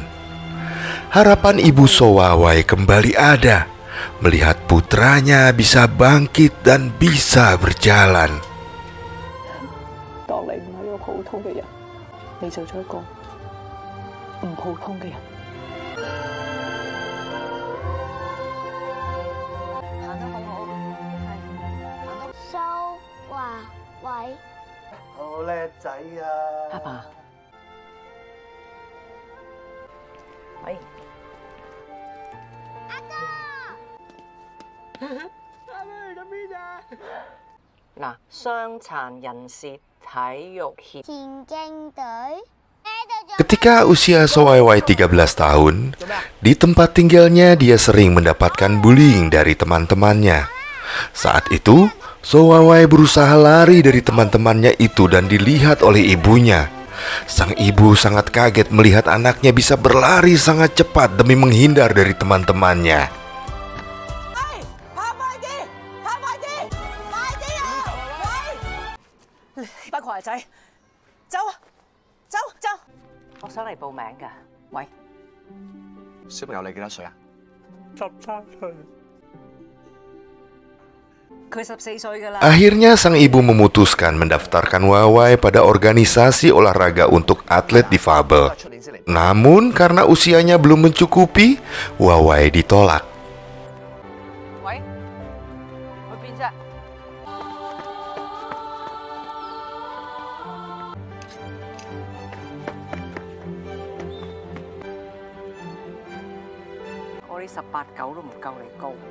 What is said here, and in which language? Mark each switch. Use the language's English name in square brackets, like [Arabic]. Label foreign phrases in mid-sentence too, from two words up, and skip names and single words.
[Indonesian] Harapan ibu So Wawai kembali ada, melihat putranya bisa bangkit dan bisa berjalan. [Cantonese] 當你唔係一個普通嘅人，你做咗一個唔普通嘅人。行得好好，係行得。蘇華偉，好叻仔啊！阿爸，喂，嗱，傷殘人士體育協田徑隊。 [Indonesian] Ketika usia So Wawai 13 tahun, di tempat tinggalnya dia sering mendapatkan bullying dari teman-temannya. Saat itu, So Wawai berusaha lari dari teman-temannya itu dan dilihat oleh ibunya. Sang ibu sangat kaget melihat anaknya bisa berlari sangat cepat demi menghindar dari teman-temannya. [Cantonese] 呢班狂仔，走啊，走走！我想嚟報名㗎。喂，小朋友你幾多歲啊？13歲。佢14歲㗎啦。 [Indonesian] Akhirnya sang ibu memutuskan mendaftarkan Wawai pada organisasi olahraga untuk atlet difabel. Namun karena usianya belum mencukupi, Wawai ditolak. [Cantonese] 喂，去邊啫？我呢18、9都唔夠你高。